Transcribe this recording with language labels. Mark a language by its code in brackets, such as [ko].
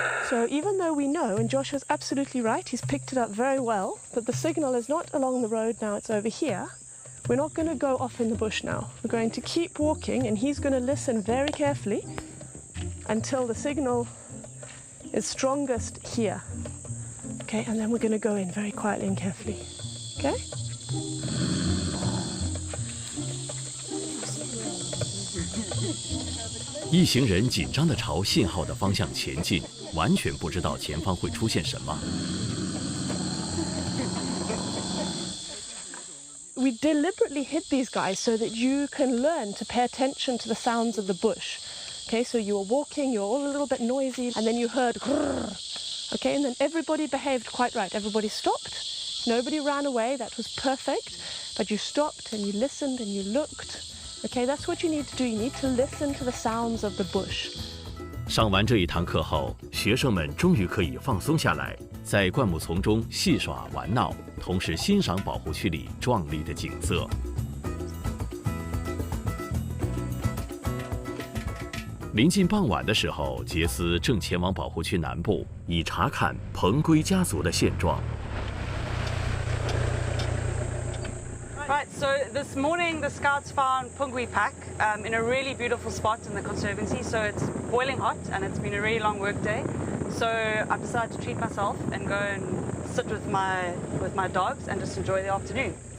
[en] So even though we know, and Josh was absolutely right, he's picked it up very well, that the signal is not along the road now, it's over here, we're not going to go off in the bush now. We're going to keep walking, and he's going to listen very carefully until the signal is strongest here. Okay, and then we're going to go in very quietly and carefully. Okay? [zh] "一行人紧张地朝信号的方向前进，完全不知道前方会出现什么。 [en] We deliberately hid these guys so that you can learn to pay attention to the sounds of the bush. Okay, so you were walking, you were all a little bit noisy, and then you heard grrr. Okay, and then everybody behaved quite right. Everybody stopped. Nobody ran away. That was perfect. But you stopped and you listened and you looked. Okay, that's what you need to do. You need to listen to the sounds of the bush. [zh] 上完这一堂课后，学生们终于可以放松下来，在灌木丛中戏耍玩闹，同时欣赏保护区里壮丽的景色。临近傍晚的时候，杰斯正前往保护区南部，以查看彭龟家族的现状。 [en] Right, so this morning the scouts found Pungwi pack in a really beautiful spot in the conservancy. So it's boiling hot and it's been a really long work day. So I've decided to treat myself and go and sit with my dogs and just enjoy the afternoon.